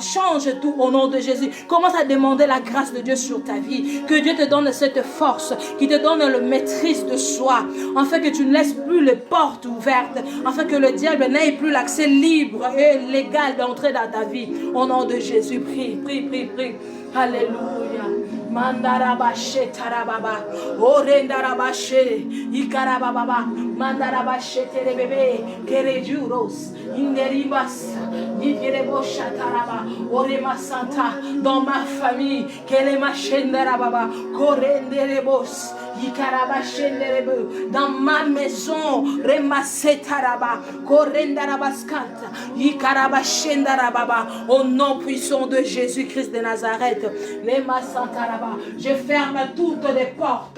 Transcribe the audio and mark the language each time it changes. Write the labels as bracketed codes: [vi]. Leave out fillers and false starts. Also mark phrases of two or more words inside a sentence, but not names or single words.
[fr] Change tout au nom de Jésus. Commence à demander la grâce de Dieu sur ta vie. Que Dieu te donne cette force, qui te donne le maîtrise de soi, afin que tu ne laisses plus les portes ouvertes, afin que le diable n'ait plus l'accès libre et légal d'entrer dans ta vie. Au nom de Jésus, prie, prie, prie, prie. Alléluia. Mandarabashe tarababa, orendarabashe, ikarababa, mandarabashe terebebe, kerejuros, inderibas, ikirebosha taraba, orema santa, dans ma famille, kelemachendarababa, korenderebos, ikarabashenderebe, dans ma maison, remasetaraba, korendarabaskanta, ikarabashendarababa, au nom puissant de Jésus-Christ de Nazareth, je ferme toutes les portes.